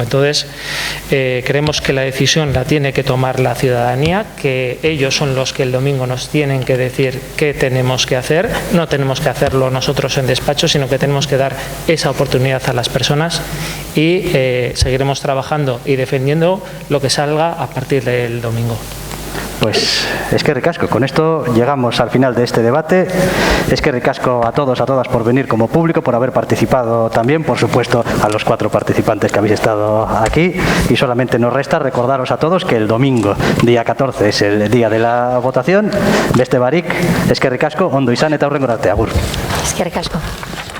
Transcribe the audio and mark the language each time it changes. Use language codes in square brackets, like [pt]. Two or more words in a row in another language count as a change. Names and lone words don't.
[es] Entonces creemos que la decisión la tiene que tomar la ciudadanía, que ellos son los que el domingo nos tienen que decir qué tenemos que hacer. No tenemos que hacerlo nosotros en despacho, sino que tenemos que dar esa oportunidad a las personas, y seguiremos trabajando y defendiendo lo que salga a partir del domingo. [eu] Pues eskerrik asko. [es] Con esto llegamos al final de este debate. [eu] Eskerrik asko [es] a todos, a todas por venir como público, por haber participado también, por supuesto a los 4 participantes que habéis estado aquí, y solamente nos resta recordaros a todos que el domingo, día 14, es el día de la votación. [eu] Beste barik, eskerrik asko, ondo izan eta hurrengora arte, agur. Eskerrik asko.